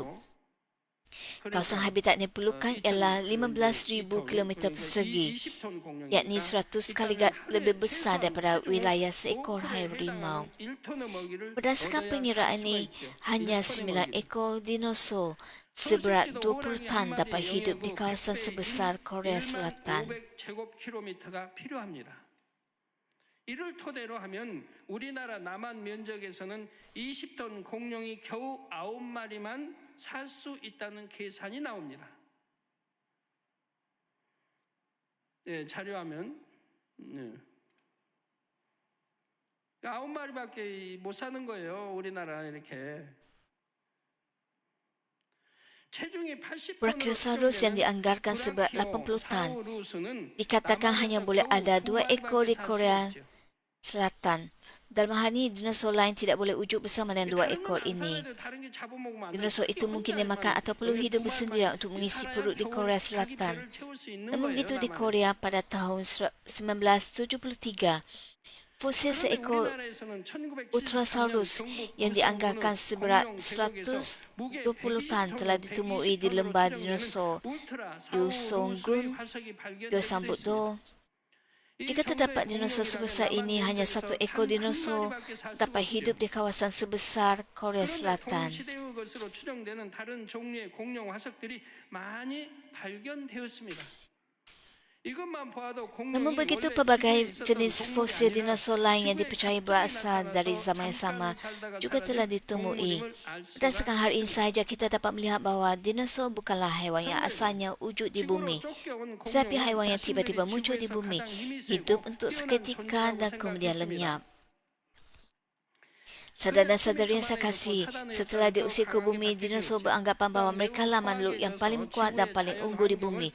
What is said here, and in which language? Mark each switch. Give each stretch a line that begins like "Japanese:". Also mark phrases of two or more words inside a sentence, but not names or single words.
Malay: Kawasan habitat yang diperlukan ialah 15,000 km persegi, yakni 100 kali lebih besar daripada wilayah seekor harimau. Berdasarkan pengiraan ini, hanya 9 ekor dinosaur seberat 20 tan dapat hidup di kawasan sebesar Korea Selatan.
Korean: 이를 토대로 하면 우리나라 남한 면적에서는 20톤 공룡이 겨우 9마리만 살 수 있다는 계산이 나옵니다. 네, 자료화면. 네. 9마리밖에 못 사는 거예요, 우리나라 이렇게.
Malay: Brachiosaurus yang dianggarkan seberat 80 tan dikatakan hanya boleh ada 2 ekor di Korea Selatan. Dalam hal ini, dinosaur lain tidak boleh wujud bersama dengan 2 ekor ini. Dinosaur itu mungkin dimakan atau perlu hidup bersendirian untuk mengisi perut di Korea Selatan. Namun begitu di Korea pada tahun 1973, Fosil
Korean: 그런데
Malay: seekor
Korean: 우리나라에서는 1973년
Malay: Ultrasaurus
Korean: 경북
Malay: yang
Korean: 고성군은
Malay: dianggarkan seberat
Korean: 공룡 대국에서 무게
Malay: 120 tan telah
Korean: 120톤,
Malay: ditemui di
Korean: 120톤으로
Malay: lembah
Korean: 추정되는
Malay: dinosaur
Korean: 울트라 4, 5, 루스의
Malay: Yusonggun,
Korean: 화석이 발견되기도
Malay: Gyeongsangbo-do.
Korean: 했습니다. 이
Malay: Jika terdapat
Korean: 정도의
Malay: dinosaur
Korean: 공룡이라면
Malay: sebesar
Korean: 남한
Malay: ini, hanya satu
Korean: 면적에서
Malay: ekor
Korean: 단 한
Malay: dinosaur
Korean: 마리밖에 살 수가
Malay: dapat
Korean: 없지요.
Malay: hidup di kawasan sebesar Korea
Korean: 그런데
Malay: Selatan.
Korean: 동시대의 것으로 추정되는 다른 종류의 공룡 화석들이 많이 발견되었습니다. 이것만 보아도
Malay: Namun
Korean: 공룡이
Malay: begitu,
Korean: 원래
Malay: pelbagai
Korean: 지구에 있었던
Malay: jenis
Korean: 동물이
Malay: fosil
Korean: 아니라
Malay: dinosaur lain yang
Korean: 지구에
Malay: dipercayai
Korean: 갑자기
Malay: berasal dari
Korean: 나타나서
Malay: zaman yang sama
Korean: 잠깐을 살다가
Malay: juga telah
Korean: 사라진
Malay: ditemui.
Korean: 동물임을 알 수가
Malay: Berdasarkan hal ini
Korean: 있습니다.
Malay: sahaja, kita dapat melihat bahawa dinosaur bukanlah haiwan yang asalnya wujud di bumi, tetapi haiwan yang tiba-tiba muncul di bumi, hidup untuk seketika dan kemudian lenyap. Saudara dan saudari yang saya kasih, setelah diusir ke bumi, dinosaur beranggapan bahawa mereka lah makhluk yang paling kuat dan paling unggul di bumi.